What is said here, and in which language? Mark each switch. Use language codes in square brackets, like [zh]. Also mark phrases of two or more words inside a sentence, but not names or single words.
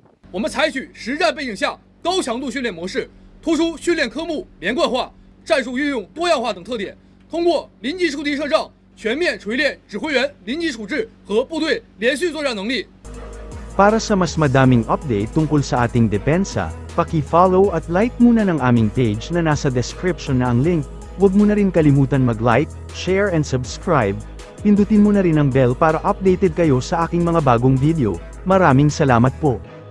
[zh] 我们采取实战背景下高强度训练模式，突出训练科目连贯化、战术运用多样化等特点，通过临机出题设障，全面锤炼指挥员临机处置和部队连续作战能力。 [tl] Para sa mas madaming update tungkol sa ating depensa, paki-follow at like muna ng aming page na nasa description na ang link. Huwag mo na rin kalimutan mag-like, [en] share and subscribe. [tl] Pindutin mo na rin ang bell para updated kayo sa aking mga bagong video. Maraming salamat po.